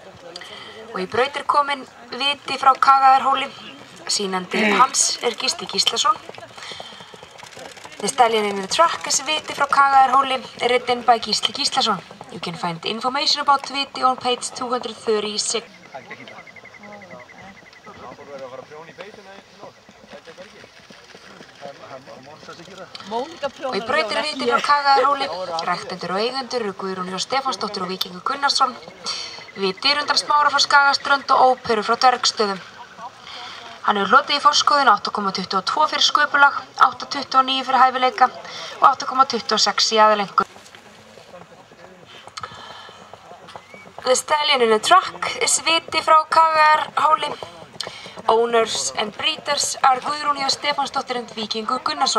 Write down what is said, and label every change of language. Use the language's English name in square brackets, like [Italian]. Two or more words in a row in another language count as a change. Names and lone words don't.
[Icelandic] Og í braut kominn viti frá Kagaðarhóli. Sýnandi hans Gísli Gíslason. [English] The Stallion in the Track is viti frá Kagaðarhóli, written by Gísli Gíslason. You can find information about viti on page 236. [Icelandic] Og í braut viti frá Kagaðarhóli. Ræktendur og eigendur eru Guðrún Stefánsdóttir og Víkingur Gunnarsson. Viti undan Smára frá Skagaströnd og óperu frá Dvergsstöðum. Hann hefur hlotið í forskóðinu 8,22 fyrir sköpulag, 8,29 fyrir hæfileika og 8,26 í aðalengur. [English] The Stallion in the Track is viti frá Kagaðarhóli. Owners and breeders are Guðrún Stefánsdóttir and Víkingur Gunnarsson.